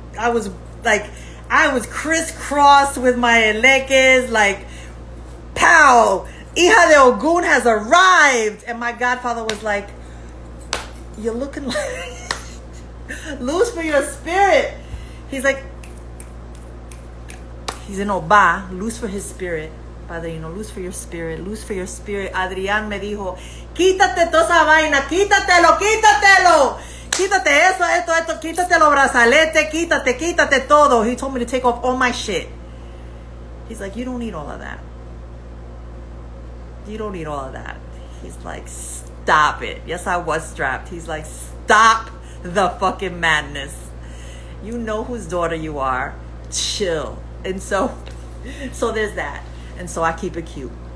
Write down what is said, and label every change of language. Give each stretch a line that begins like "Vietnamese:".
English: I was crisscrossed with my elekes, like, pow, Hija de Ogun has arrived. And my godfather was like, you're looking like lose for your spirit. He's like, he's in Oba, loose for his spirit. Padre, loose for your spirit, loose for your spirit.
Spanish: Adrián me dijo, quítate toda esa vaina, quítatelo. Quítate esto, quítate los brazaletes, quítate todo.
English: He told me to take off all my shit. He's like, you don't need all of that. You don't need all of that. He's like, stop it. Yes, I was strapped. He's like, stop the fucking madness. You know whose daughter you are. Chill. And so there's that. And so I keep it cute.